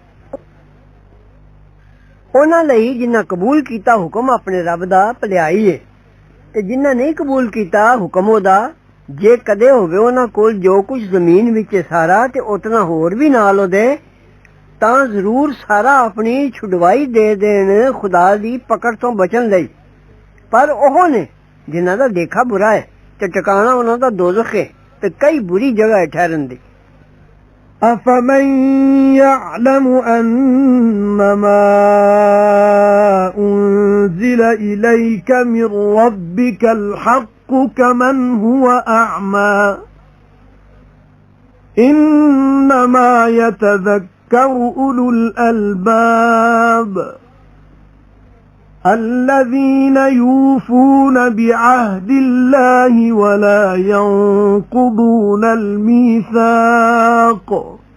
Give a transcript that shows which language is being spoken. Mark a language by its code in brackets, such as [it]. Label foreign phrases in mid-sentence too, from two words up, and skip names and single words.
[pa] انہاں لئی جنہاں قبول کیتا حکم اپنے رب دا بھلائی ہے، تے جنہاں نہیں قبول کیتا حکم اودا، جے کدے ہووے انہاں کول جو کجھ زمین وچ سارا تے اتنا ہور بھی نال اودے، تاں ضرور سارا اپنی چھڈوائی دے دین خدا دی پکڑ تو بچن لئی. پر اوہ نے جنہاں دا دیکھا برا ہے تے ٹھکانا انہاں دا دوزخ ہے تے کئی بری جگہ ہے ٹھہرن دی. [ar] أفمن يعلم أنما أنزل إليك من ربك الحق كمن هو أعمى إنما يتذكر أولو الألباب الذين يوفون بعهد الله ولا ينقضون الميثاق